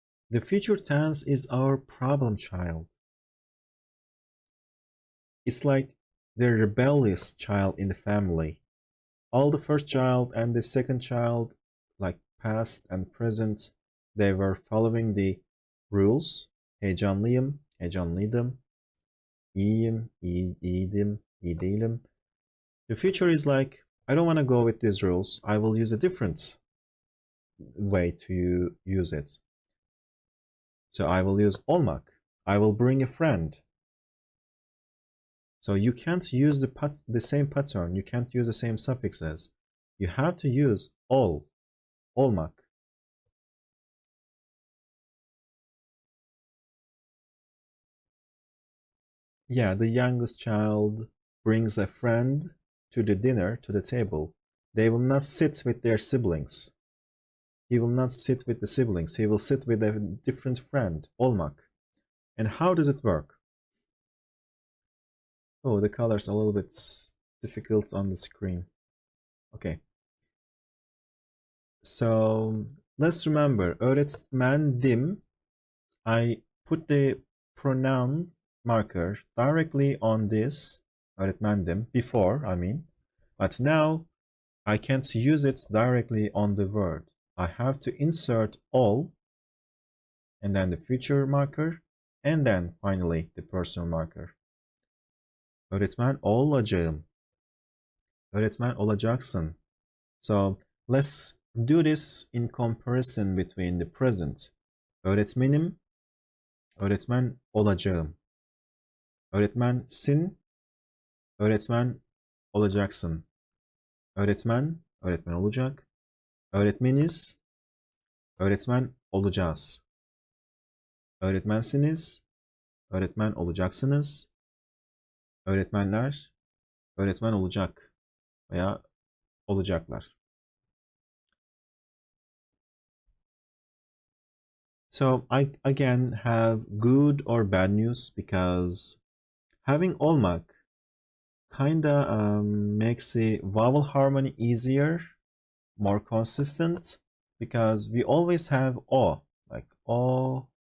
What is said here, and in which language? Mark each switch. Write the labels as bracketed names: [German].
[English] The future tense is our problem child. It's like the rebellious child in the family. All the first child and the second child, like past and present, they were following the rules. [Turkish] Heyecanlıyım, heyecanlıydım. İyiyim, iyiydim, iyi değilim. [English] The future is like, I don't want to go with these rules. I will use a different way to use it. So I will use olmak. I will bring a friend. So you can't use the same pattern. You can't use the same suffixes. You have to use olmak. Yeah, the youngest child brings a friend to the dinner, to the table. They will not sit with their siblings. He will not sit with the siblings. He will sit with a different friend, olmak. And how does it work? Oh, the color's a little bit difficult on the screen. Okay. So let's remember, [Turkish] öğretmendim. [English] I put the pronoun marker directly on this [Turkish] öğretmendim [English] before, I mean. But now I can't use it directly on the word. I have to insert all and then the future marker and then finally the personal marker. [Turkish] Öğretmen olacağım. Öğretmen olacaksın. [English] So let's do this in comparison between the present. [Turkish] Öğretmenim, öğretmen olacağım. Öğretmensin, öğretmen olacaksın. Öğretmen, öğretmen olacak. Öğretmeniz, öğretmen olacağız. Öğretmensiniz, öğretmen olacaksınız. Öğretmenler, öğretmen olacak veya olacaklar. [English] So I again have good or bad news because having olmak kinda makes the vowel harmony easier, more consistent, because we always have o, like o.